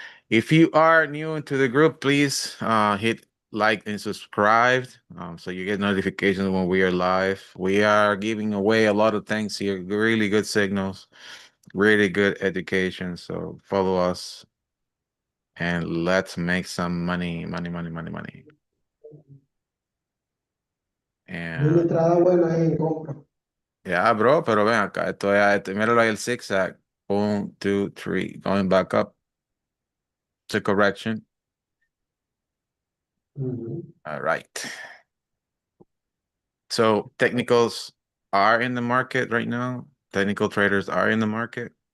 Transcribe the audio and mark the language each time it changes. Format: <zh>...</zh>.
<en>If you are new into the group, please hit like and subscribe so you get notifications when we are live. We are giving away a lot of things here, really good signals, really good education. So follow us and let's make some money, money, money, money, money.</en> <es>Vi una</es> <en>And</en> <es>entrada buena ahí en compra. yeah, bro, pero ven acá, míralo ahí el zigzag.</es> <en>1, 2, 3, going back up to correction. All right. So technicals are in the market right now. Technical traders are in the market.</en>